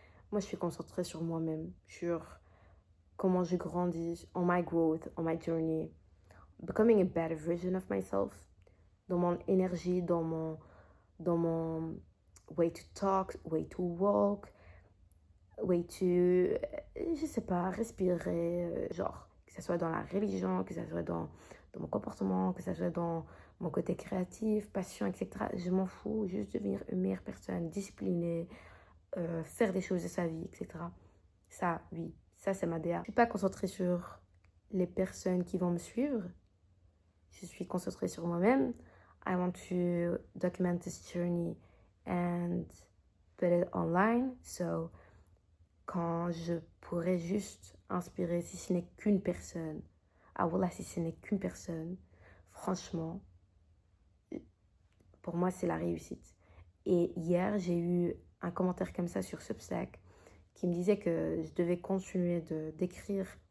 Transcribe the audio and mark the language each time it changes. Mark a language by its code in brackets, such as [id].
[fr] Moi, je suis concentrée sur moi-même, sur comment je grandis, [en] on my growth, on my journey, becoming a better version of myself, [fr] dans mon énergie, dans mon [en] way to talk, way to [fr] walk, way to, je sais pas, respirer, genre, que ce soit dans la religion, que ce soit dans mon comportement, que ce soit dans mon côté créatif, passion, etc. Je m'en fous, juste devenir une meilleure personne, disciplinée, faire des choses de sa vie, etc. Ça, oui, ça c'est ma DA. Je ne suis pas concentrée sur les personnes qui vont me suivre. Je suis concentrée sur moi-même. [en] I want to document this journey and put it online. [fr] So, quand je pourrais juste inspirer, si ce n'est qu'une personne, ah voilà, si ce n'est qu'une personne, franchement, pour moi, c'est la réussite. Et hier, j'ai eu un commentaire comme ça sur Substack qui me disait que je devais continuer d'écrire